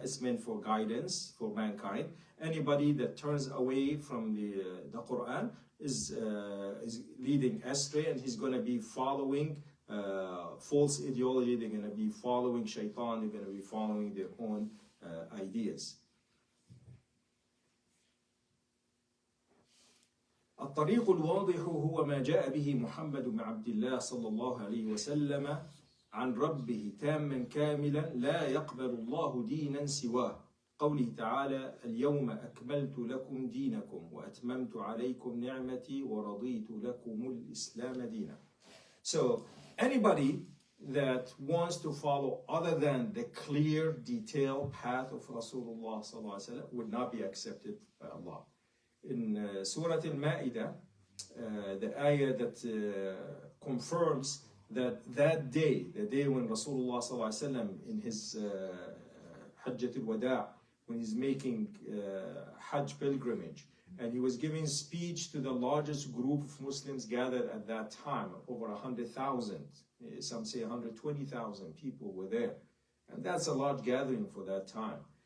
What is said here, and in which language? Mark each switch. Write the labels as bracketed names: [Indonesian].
[English] It's meant for guidance for mankind. Anybody that turns away from the Quran is leading astray, and he's going to be following false ideology. They're going to be following shaitan. They're going to be following their own ideas. [Arabic] الطريق الواضح هو ما جاء به محمد بن عبد الله صلى الله عليه وسلم عن ربه تاما كاملا لا يقبل الله دينا سواه قوله تعالى اليوم أكملت لكم دينكم وأتممت عليكم نعمتي ورضيت لكم الإسلام دينا. [English] So anybody that wants to follow other than the clear, detailed path of Rasulullah [Arabic] صلى الله عليه وسلم [English] would not be accepted by Allah. In Surah Al-Ma'idah, the ayah that confirms that day, the day when Rasulullah sallallahu alaihi wasallam in his Hajjat al-Wada', when he's making Hajj pilgrimage, and he was giving speech to the largest group of Muslims gathered at that time, over 100,000, some say 120,000 people were there, and that's a large gathering for that time.